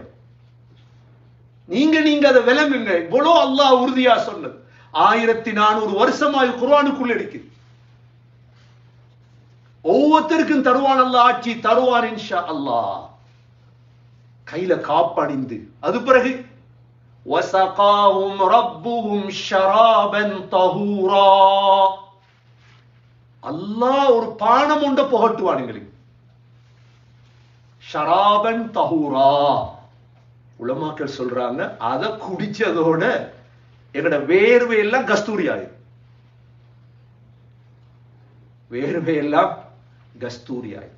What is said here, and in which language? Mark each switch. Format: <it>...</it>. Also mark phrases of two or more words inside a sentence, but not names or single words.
<ta>நீங்க அதை விளங்குங்க. இவ்வளோ அல்லாஹ் உறுதியா சொன்னது. 1400 வருஷமாக குர்ஆனுக்குள்ள இருக்கு. ஒவ்வொருத்தருக்கும் தருவான் அல்லாஹ், ஆட்சி தருவான்</ta> <ar>إن شاء الله.</ar> <ta>கையில காப்பணிந்து அது பிறகு</ta> <ar>وَسَقَاهُمْ رَبُّهُمْ شَرَابًا طَهُورًا.</ar> <ta>அல்லாஹ் ஒரு பானம் உண்ட புகட்டுவான் எங்களுக்கு.</ta> <ar>شرابا طهورا.</ar> <ta>உலமாக்கள் சொல்றாங்க, அதை குடிச்சதோட எங்கட வேர்வையெல்லாம் கஸ்தூரி ஆயிடும். வேர்வையெல்லாம் கஸ்தூரி ஆயிடும்.</ta>